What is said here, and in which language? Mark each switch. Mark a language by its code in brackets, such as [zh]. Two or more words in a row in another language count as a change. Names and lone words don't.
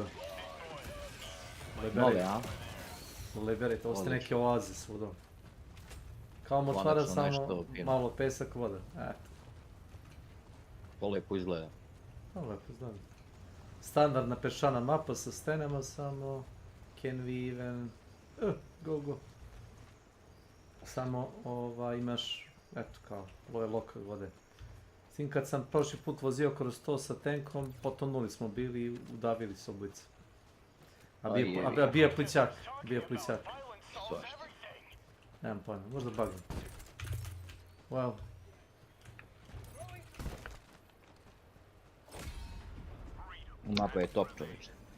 [sr] Nove, a? Liberate, ovo ste neke Odlično. oaze svuda. Kao močvara, Konačno samo nešto fino. malo pesak, voda. Eto. To lepo izgleda. To lepo izgleda. Standardna peščana mapa sa stenama, samo [en] can we even... [sr] go. Samo imaš, eto kao, ovo je lokal vode. S tim kad sam prošli put vozio kroz to sa tenkom, potonuli smo bili i udavili se oblice. A bija plićak, Svašta. Nemam pojma, možda bugam. Well. Mapa je top, čovječe.